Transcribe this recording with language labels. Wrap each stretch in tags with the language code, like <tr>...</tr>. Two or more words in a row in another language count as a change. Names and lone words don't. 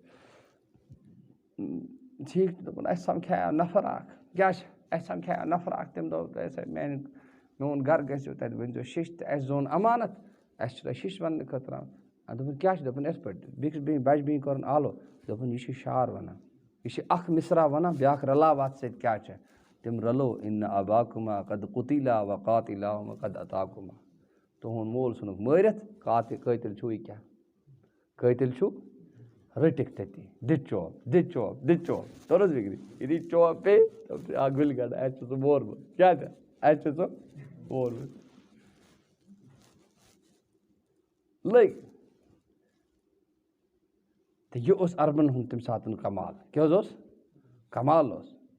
<ks>ٹھیٖک چھُ دوٚپُن اَسہِ سَمکھیو نفر اَکھ کیٛاہ چھِ اَسہِ سَمکھیو نفر اَکھ تٔمۍ دوٚپ تۄہہِ ہسا میون گرٕ گٔژھِو تَتہِ ؤنۍزیو شیٖشہٕ تہِ اَسہِ زون اَمانت اَسہِ چھُ تۄہہِ شیٖشہٕ وَننہٕ خٲطرٕ آمُت دوٚپُن کیٛاہ چھُ دوٚپُن یِتھ پٲٹھۍ بیٚکِس بیٚنہِ بَجہِ بیٚنہِ کوٚرُن آلو دوٚپُن یہِ چھُ شعر وَنان یہِ چھِ اَکھ مِثرا وَنان بیٛاکھ رَلاو اَتھ سۭتۍ کیٛاہ چھِ تِم رَلو</ks> <ar>اِن آباکُما قد قُتِلا و قاتِلا قد عطاکُما</ar> <ks>تُہُنٛد مول ژھٕنُکھ مٲرِتھ قٲتِل چھُو یہِ کیٛاہ قٲتِل چھُو رٔٹِکھ تٔتی دِ چوب توٚر حظ فِکرِ یہِ دی چوب پیٚیہِ اَکھ گُلہِ گَنٛڈ اَسہِ چھُ سُہ مورمُت کیٛاہ چھِ اَسہِ چھُ سُہ مورمُت لٔگۍ تہٕ یہِ اوس عربن ہُنٛد تَمہِ ساتہٕ کمال کیٛاہ حظ اوس کمال اوس</ks>